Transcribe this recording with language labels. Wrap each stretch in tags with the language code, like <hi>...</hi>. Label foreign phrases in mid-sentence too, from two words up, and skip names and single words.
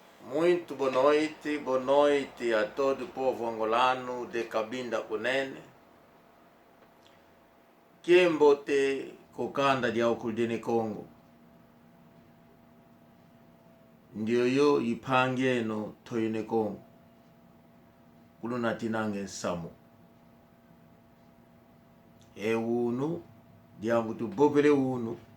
<pt>Muito boa noite a todo o povo angolano de Cabinda Kunene.</pt> <kg>Kiembote kokanda dia okudini Congo. Ndio yo ipange no toyine Congo. Kuluna tinange samu. Unu diambu tu bobele unu.</kg>